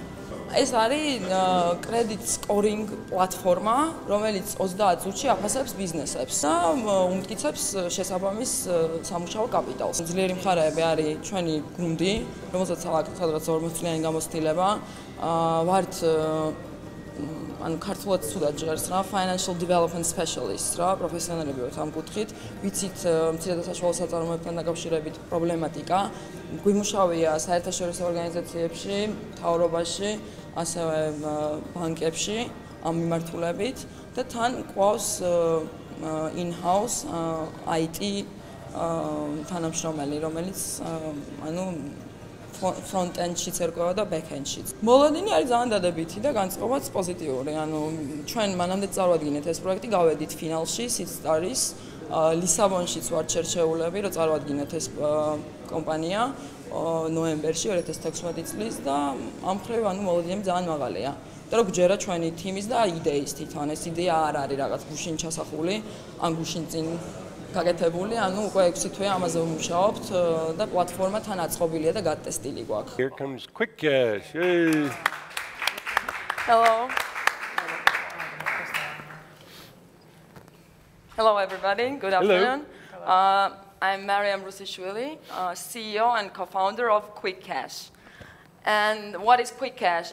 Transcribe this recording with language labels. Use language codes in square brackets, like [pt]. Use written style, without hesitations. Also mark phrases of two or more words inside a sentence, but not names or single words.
[ka] ეს არის კრედიტ სკორინგ პლატფორმა, რომელიც 30 წუთში აფასებს ბიზნესებს და უმტკიცებს შესაბამის სამუშაო კაპიტალს. ძლიერი მხარეები არის ჩვენი გუნდი, რომელსაც აქვს 40 წლიანი გამოცდილება. ვართ ანუ ქართულად ცუდად ჟღერს რა, [en] financial development specialist რა, [ka] პროფესიონალები ვართ ამ კუთხით, ვიცით მცირე და საშუალო საწარმოებთან დაკავშირებით პრობლემატიკა, გვიმუშავია საერთაშორისო ორგანიზაციებში, მთავრობაში, ასევე ბანკებში ამ მიმართულებით და თან ყავს [en] in-house IT [ka] თანამშრომელი, რომელიც ანუ front-end-შიც ერკვევა და back-end-შიც. მოლოდინი არის ძალიან დადებითი და განწყობაც პოზიტიური. ანუ ჩვენ მანამდე წარვადგინეთ ეს პროექტი, გავედით ფინალში, სიტსტარის, ლისაბონშიც ვართ შერჩეულები, რომ წარვადგინოთ ეს კომპანია ნოემბერში 2016 წლის და ამ მხრივ ანუ მოლოდინები ძალიან მაღალია. იმიტომ რომ გჯერა ჩვენი თიმის და იდეის თვითონ ეს იდეა არ არის რაღაც გუშინ ჩასახული, ან გუშინ წინ გაკეთებული, ანუ უკვე 6 თვე ამაზე ვმუშაობთ და პლატფორმა თან აწყობილია და გატესტილი გვაქვს. [en] Here comes QUICKCASH. Hey. Hello. Hello everybody. Good afternoon. I'm Mariam Rusishvili, CEO and co-founder of QUICKCASH. And what is QUICKCASH?